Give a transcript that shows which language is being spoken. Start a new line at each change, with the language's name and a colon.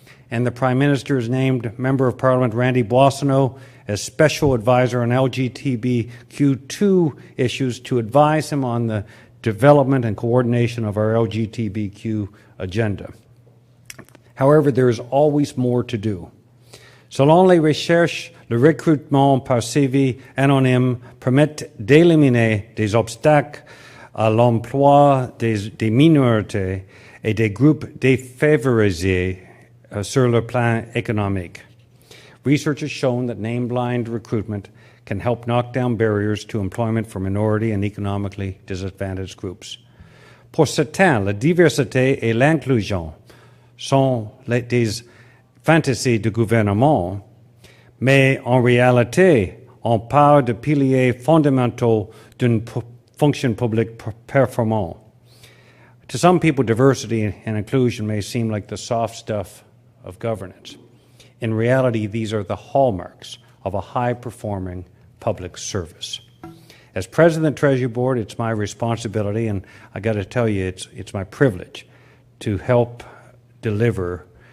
English: And the Prime Minister has named Member of Parliament Randy Boissonnault as Special Advisor on LGBTQ2 issues to advise him on the development and coordination of our LGBTQ agenda. However, there is always more to do.
French: Selon les recherches, le recrutement par CV anonyme permet d'éliminer des obstacles à l'emploi des minorités et des groupes défavorisés sur le plan économique.
English: Research has shown that name-blind recruitment can help knock down barriers to employment for minority and economically disadvantaged groups.
French: Pour certains, la diversité et l'inclusion sont des fantasies du gouvernement, mais en réalité, on parle de piliers fondamentaux d'une fonction publique performante.
English: To some people, diversity and inclusion may seem like the soft stuff of governance. In reality, these are the hallmarks of a high-performing public service. As President of the Treasury Board, it's my responsibility, and I got to tell you, it's my privilege to help deliver